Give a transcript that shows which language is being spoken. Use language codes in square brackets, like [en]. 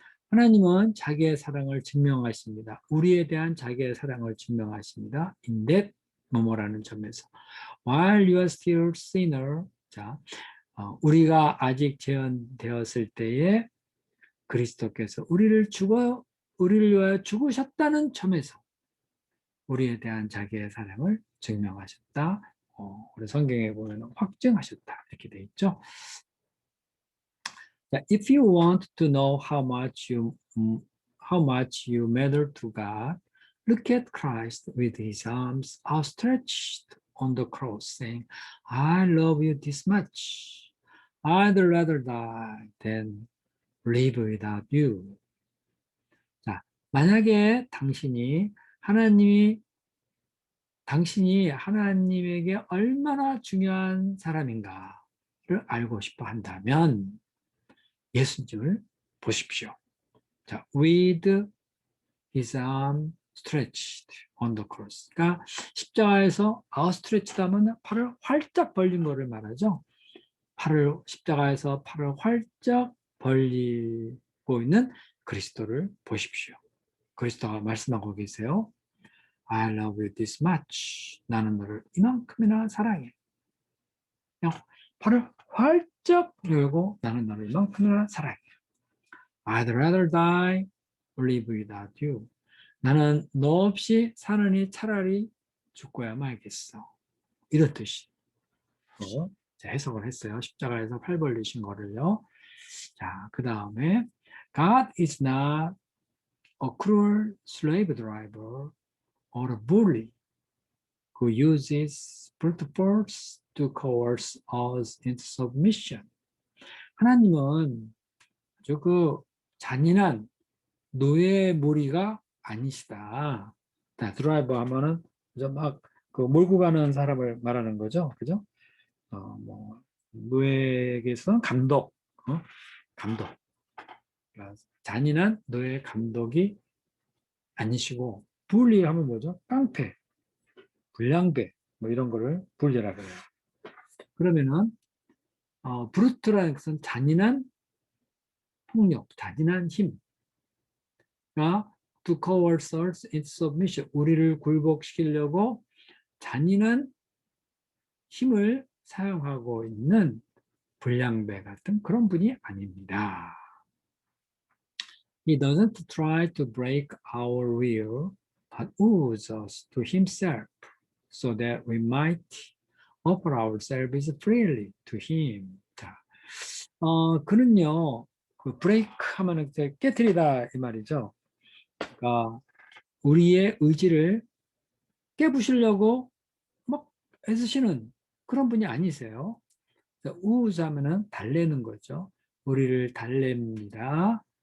[ko] 하나님은 자기의 사랑을 증명하십니다. 우리에 대한 자기의 사랑을 증명하십니다. [en] In that [ko] 뭐뭐라는 점에서 [en] while you are still sinner, [ko] 자, 우리가 아직 재현되었을 때에 그리스도께서 우리를 위하여 죽으셨다는 점에서 우리에 대한 자기의 사랑을 증명하셨다. 우리 성경에 보면 확증하셨다 이렇게 돼 있죠. [en] If you want to know how much you matter to God, look at Christ with His arms outstretched on the cross, saying, "I love you this much. I'd rather die than live without you." [ko] 자, 만약에 당신이 하나님에게 얼마나 중요한 사람인가를 알고 싶어 한다면 예수님을 보십시오. [en] 자, with his arm stretched on the cross. [ko] 그러니까 십자가에서 outstretched 하면 팔을 활짝 벌린 거를 말하죠. 십자가에서 팔을 활짝 벌리고 있는 그리스도를 보십시오. 그리스도가 말씀하고 계세요. [en] I love you this much. [ko] 나는 너를 이만큼이나 사랑해. 그냥 발을 활짝 열고 나는 너를 이만큼이나 사랑해. [en] I'd rather die or live without you. [ko] 나는 너 없이 사느니 차라리 죽고야 말겠어. 이런 뜻이. 해석을 했어요. 십자가에서 팔 벌리신 거를요. 자, 그 다음에 [en] God is not a cruel slave driver or a bully who uses brute force to coerce us into submission. [ko] 하나님은 아주 그 잔인한 노예몰이가 아니시다. 자, 드라이버 하면은 막 그 몰고 가는 사람을 말하는 거죠. 그죠? 뭐 노예에게서는 감독, 감독. 그러니까 잔인한 노예 감독이 아니시고 불리하면 뭐죠? 깡패, 불량배 뭐 이런 거를 불리라고 해요. 그러면은 브루트라는 것은 잔인한 폭력, 잔인한 힘. [en] 그러니까 to coerce us into submission. [ko] 우리를 굴복시키려고 잔인한 힘을 사용하고 있는 불량배 같은 그런 분이 아닙니다. [en] He doesn't try to break our will, but woos us to himself, so that we might offer ourselves freely to him. [ko] 자, 그는요, 그 break 하면은 깨트리다 이 말이죠. 그러니까 우리의 의지를 깨부시려고 막 애쓰시는 그런 분이 아니세요. 우우하면은 달래는 거죠. 우리를 달랩니다.